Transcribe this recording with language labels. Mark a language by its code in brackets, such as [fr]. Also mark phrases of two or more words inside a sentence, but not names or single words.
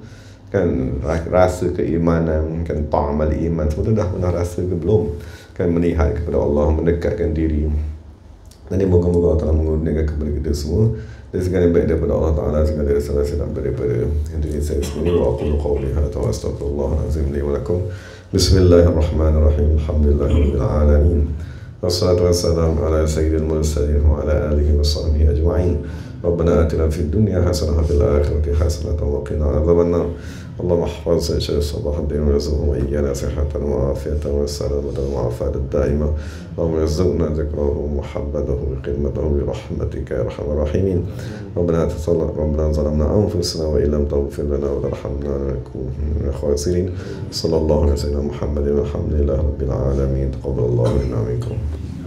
[ms] Kan, rasa keimanan, kan, ta'amal iman, semua tu dah pernah rasa ke belum? Kan, melihat kepada Allah, mendekatkan diri. Dan moga-moga Allah Ta'ala mengurniakan kepada kita semua dan segala baik daripada Allah Ta'ala, segala salah silap daripada Indonesia sendiri. [ar] وأقول قولي هذا وأستغفر الله العظيم لي ولكم. بسم الله الرحمن الرحيم. الحمد لله رب العالمين. والصلاة والسلام على سيد المرسلين وعلى آله وصحبه أجمعين. ربنا آتنا في الدنيا حسنة وفي الآخرة حسنة وقنا عذاب النار. اللهم احفظ شيخ صلاح الدين ويرزقه إيانا صحة وعافية وسلامة وعافية دائما. اللهم ارزقنا ذكره ومحبته وخدمته برحمتك يا أرحم الراحمين. ربنا ظلمنا أنفسنا وإن لم تغفر لنا وترحمنا لنكونن من الخاسرين. صلى الله عليه وسلم محمد والحمد لله رب العالمين. تقبل الله منا ومنكم.